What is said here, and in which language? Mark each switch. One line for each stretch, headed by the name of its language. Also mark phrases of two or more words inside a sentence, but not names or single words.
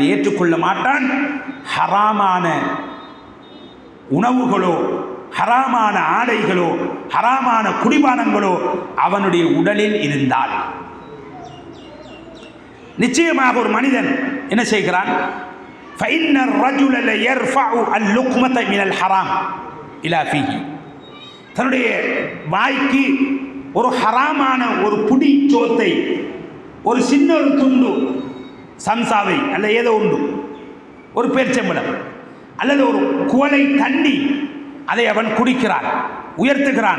Tamil: ஏற்றுக்கொள்ள மாட்டான். ஹராமான உணவுகளோ, ஹராமான ஆடைகளோ, ஹராமான குடிபானங்களோ அவனுடைய உடலில் இருந்தால் நிச்சயமாக ஒரு மனிதன் என்ன செய்கிறான்?
Arabic: فإن الرجل ليرفع اللقمة من الحرام إلى فيه,
Tamil: தன்னுடைய வாய்க்கு ஒரு ஹராமான ஒரு புடி சோத்தை, ஒரு சின்ன ஒரு துண்டு சம்சாவை அல்ல ஏதோ உண்டு, ஒரு பேரிச்சம்பழம் அல்லது ஒரு குவளை தண்ணி, அதை அவன் குடிக்கிறான், உயர்த்துகிறான்.